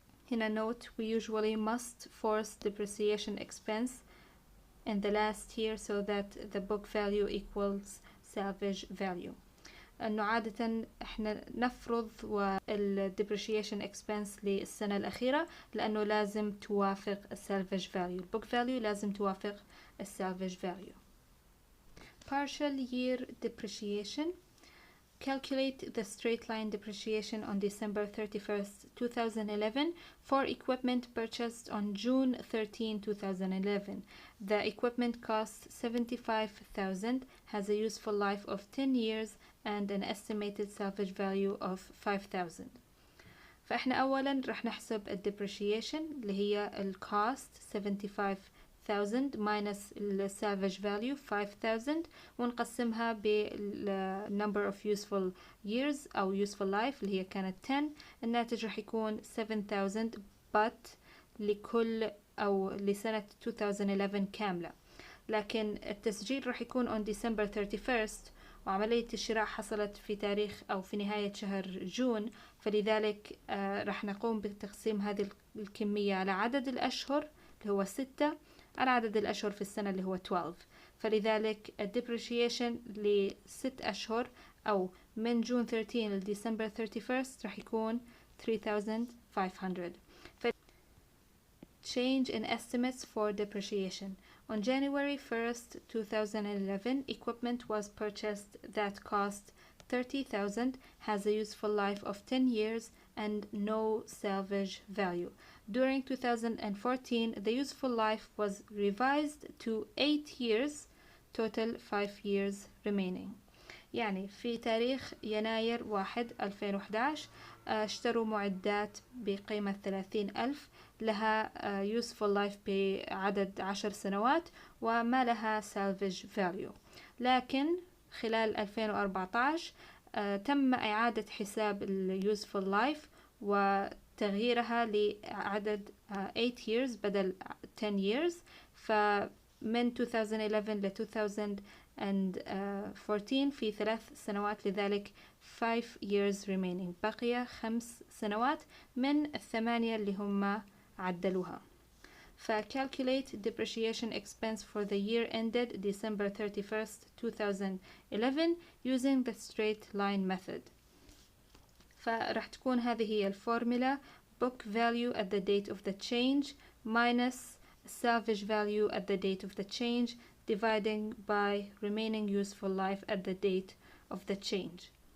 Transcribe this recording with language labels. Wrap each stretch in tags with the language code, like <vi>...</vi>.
<en>هنا note we usually must force depreciation expense in the last year so that the book value equals salvage value.</en> <ar>انه عادة احنا نفرض وال depreciation expense للسنة الأخيرة لأنه لازم توافق salvage value.</ar> <en>book value</en> <ar>لازم توافق</ar> <en>salvage value. Partial year depreciation. Calculate the straight line depreciation on December 31st, 2011 for equipment purchased on June 13, 2011. The equipment costs 75,000, has a useful life of 10 years and an estimated salvage value of 5,000.</en> <ar>فإحنا أولا رح نحسب ال depreciation اللي هي ال cost 75,000</ar> <en>minus ال salvage value</en> <ar>5,000 ونقسمها بال number of useful years أو useful life اللي هي كانت 10 الناتج رح يكون 7,000 but لكل أو لسنة 2011 كاملة لكن التسجيل رح يكون</ar> <en>on December 31st</en> <ar>وعملية الشراء حصلت في تاريخ أو في نهاية شهر جون فلذلك رح نقوم بتقسيم هذه الكمية على عدد الأشهر اللي هو 6 على عدد الأشهر في السنة اللي هو 12 فلذلك الديبريشيشن ل6 أشهر أو من جون 13 لديسمبر 31st رح يكون 3,500.</ar> <en>Change in estimates for depreciation. On January 1st, 2011, equipment was purchased that cost 30,000, has a useful life of 10 years and no salvage value. During 2014, the useful life was revised to 8 years, total 5 years remaining.</en> <ar>يعني في تاريخ يناير 1 2011 اشتروا معدات بقيمة 30,000 لها useful life بعدد 10 سنوات وما لها salvage value لكن خلال 2014 تم إعادة حساب ال useful life وتغييرها لعدد 8 years بدل 10 years فمن 2011 ل 2014 في 3 سنوات لذلك</ar> <en>5 years remaining</en> <ar>بقي 5 سنوات من 8 اللي هم عدلوها</ar> <en>calculate depreciation expense for the year ended December 31st 2011 using the straight line method.</en> <ar>فراح تكون هذه هي الفورمولا:</ar> <en>book value at the date of the change minus salvage value at the date of the change dividing by remaining useful life at the date of the change.</en>